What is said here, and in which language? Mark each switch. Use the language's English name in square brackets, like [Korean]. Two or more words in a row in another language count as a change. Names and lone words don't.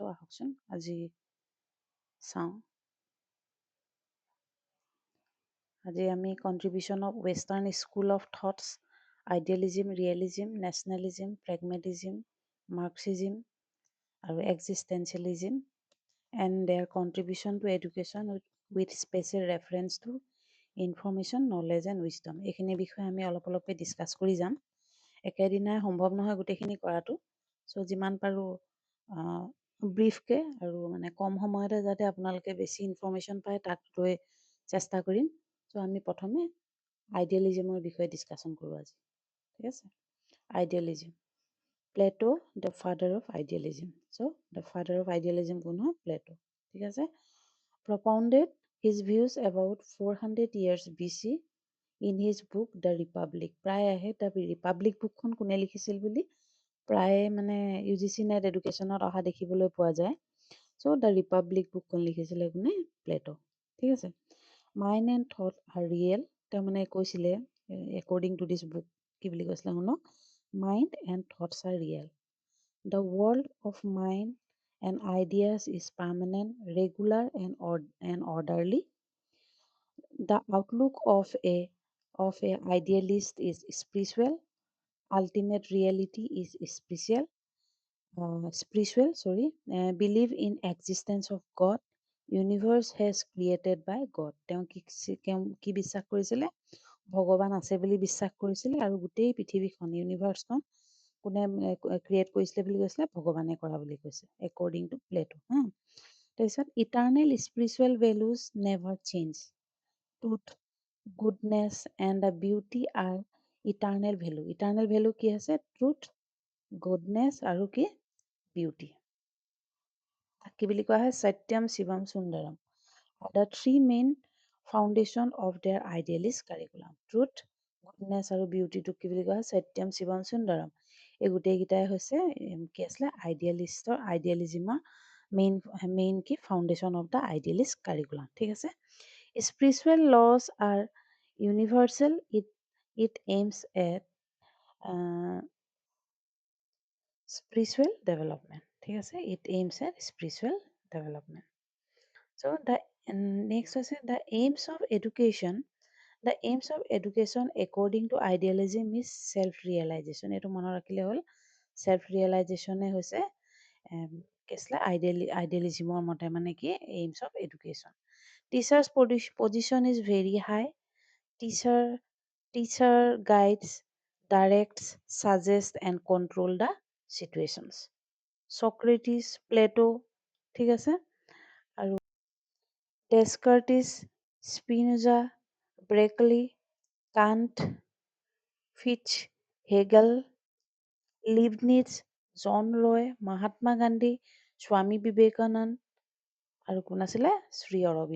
[Assamese] আহকচোন আজি চাওঁ। আজি আমি [English] contribution of western school of thoughts, idealism, realism, nationalism, pragmatism, marxism [Assamese] আৰু [English] এক্সিষ্টেঞ্চিয়েলিজিম and their contribution to education with special reference to information, knowledge and wisdom. [Assamese] এইখিনি বিষয়ে আমি অলপকৈ ডিছকাছ কৰি যাম। একেদিনাই সম্ভৱ নহয় গোটেইখিনি কৰাটো। চ' যিমান পাৰোঁ ব্ৰিফকৈ আৰু মানে কম সময়তে যাতে আপোনালোকে বেছি ইনফৰ্মেশ্যন পায় তাক লৈ চেষ্টা কৰিম। চ' আমি প্ৰথমে আইডিয়েলিজিমৰ বিষয়ে ডিছকাশ্যন কৰোঁ আজি। ঠিক আছে, আইডিয়েলিজিম। প্লেটো [English] the father of idealism. [Assamese] চ' [English] the father of idealism [Assamese] কোন হয়? প্লেটো। ঠিক আছে। [English] propounded his views about 400 years BC in his book The Republic. [Assamese] প্ৰায় আহে দ্য ৰিপাব্লিক বুকখন কোনে লিখিছিল বুলি প্ৰায়ে মানে UGC নেট এডুকেশ্যনত অহা দেখিবলৈ পোৱা যায়। চ' দ্য ৰিপাব্লিক বুকখন লিখিছিলে কোনে? প্লেটো। ঠিক আছে। [English] mind and thought are real. [Assamese] তেওঁ মানে কৈছিলে [English] according to this book [Assamese] কি বুলি কৈছিলে শুনক। [English] mind and thoughts are real. The world of mind and ideas is permanent, regular, and orderly. The outlook of a idealist is spiritual. Ultimate reality is spiritual. Believe in existence of God. Universe has created by God. [Assamese] তেওঁ কি বিশ্বাস কৰিছিলে? ভগৱান আছে বুলি বিশ্বাস কৰিছিলে আৰু গোটেই পৃথিৱীখন ইউনিভাৰ্ছখন কোনে ক্ৰিয়েট কৰিছিলে বুলি কৈছিলে? ভগৱানে কৰা বুলি কৈছে [English] according to Plato. তাৰপিছত eternal spiritual values never change. truth, goodness and the beauty are eternal value. eternal value [Assamese] কি আছে? [English] truth, goodness [Assamese] আৰু কি? বিউটি। কি বুলি কোৱা হয়? [Sanskrit] সত্যম, শিৱম, সুন্দৰম [English] are the three main foundation of their idealist curriculum. Truth, [Assamese] গুডনেছ আৰু বিউটিটোক কি বুলি কোৱা হয়? [Sanskrit] সত্যম, শিৱম, সুন্দৰম। [Assamese] এই গোটেইকেইটাই হৈছে কি আছিলে? আইডিয়েলিজিমৰ মেইন কি? [English] foundation of the idealist curriculum. [Assamese] ঠিক আছে। [English] spiritual laws are universal. it aims at spiritual development. [Assamese] ঠিক আছে। [English] It aims at spiritual development. So the next is the aims of education. The aims of education according to idealism is self-realization. [Assamese] এইটো মনত ৰাখিলে হ'ল। self-realization হৈছে কি আছিলে? আইডিয়েলিজিমৰ মতে মানে কি? [English] aims of education. Teacher's position is very high. Teacher guides, directs, suggests and control the situations. Socrates, Plato, [Assamese] ঠিক আছে, আৰু ডেস্কাৰ্টিছ, স্পিনোজা, ব্ৰেকলি, কাণ্ট, ফিচ, হেগেল, লিবনিজ, জন ৰয়, মহাত্মা গান্ধী, স্বামী বিবেকানন্দ আৰু কোন আছিলে? শ্ৰী অৰবিন্দ।